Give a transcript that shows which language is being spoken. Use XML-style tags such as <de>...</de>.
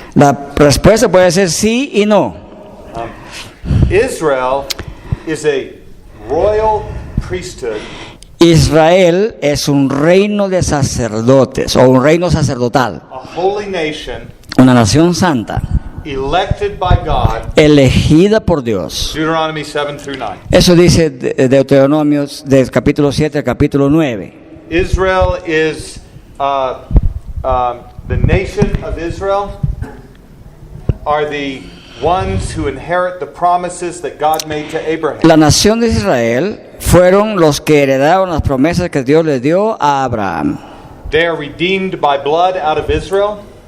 <es>La respuesta puede ser sí y no.</es> <en>Israel is a royal priesthood.</en> <es>Israel es un reino de sacerdotes o un reino sacerdotal,</es> <en>A holy nation</en> <es>una nación santa,</es> <en>elected by God.</en> <es>elegida por Dios.</es> <en>Deuteronomy 7 through 9.</en> <es>Eso dice Deuteronomio del capítulo 7 al capítulo 9.</es> <en>Israel is the nation of Israel are the ones who inherit the promises that God made to Abraham.</en> <es>La nación de Israel fueron los que heredaron las promesas que Dios les dio a Abraham.</es> <en>They are redeemed by blood out of Israel.</en>